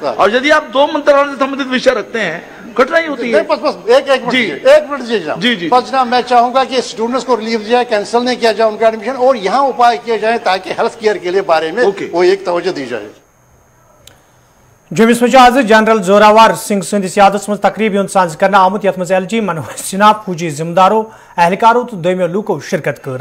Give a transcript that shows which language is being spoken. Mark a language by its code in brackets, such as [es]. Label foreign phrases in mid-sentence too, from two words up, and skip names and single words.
[hi] और यदि आप दो मंत्रालयों से संबंधित विषय रखते हैं कठिनाई होती है। बस एक मिनट जी बस जनाब, मैं चाहूंगा कि स्टूडेंट्स को रिलीव दिया जाए, कैंसिल नहीं किया जाए उनका एडमिशन, और यहाँ उपाय किए जाए ताकि [en] health care [hi] के लिए बारे में वो एक तवज्जो दी जाए। [ks] जम्मू आज जनरल जोरावर सिंह सदिस यादस मज तकरीब साज कर आमुत यथ मज LG मनोज सिन्हा फौजी जिम्मेदारों एहलकारों तो दोमियों लूको शिरकत कर।